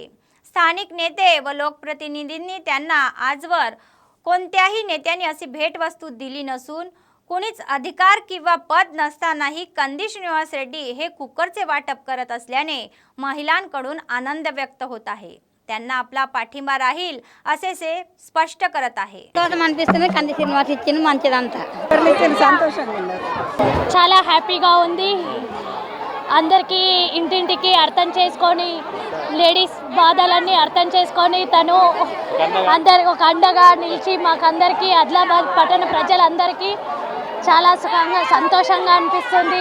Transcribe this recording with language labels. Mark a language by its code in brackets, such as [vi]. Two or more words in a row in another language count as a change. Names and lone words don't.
[mr] स्थानिक नेते व लोकप्रतिनिधींनी त्यांना आजवर कोणत्याही नेत्यांनी अशी भेटवस्तू दिली नसून कोणीच अधिकार किंवा पद नसतानाही कंदी श्रीनिवास रेड्डी हे कुकरचे वाटप करत असल्याने महिलांकडून आनंद व्यक्त होत आहे. त्यांना आपला पाठिंबा राहील असे से स्पष्ट करत आहे. [te] అనిపిస్తుంది కంది శ్రీనివాస్ ఇచ్చింది మంచిదంతా. చాలా హ్యాపీగా ఉంది. అందరికీ ఇంటింటికి అర్థం చేసుకొని లేడీస్ బాధలన్నీ అర్థం చేసుకొని తను అందరికి ఒక అండగా నిలిచి మాకందరికీ ఆదిలాబాద్ పట్టణ ప్రజలందరికీ చాలా సుఖంగా సంతోషంగా అనిపిస్తుంది.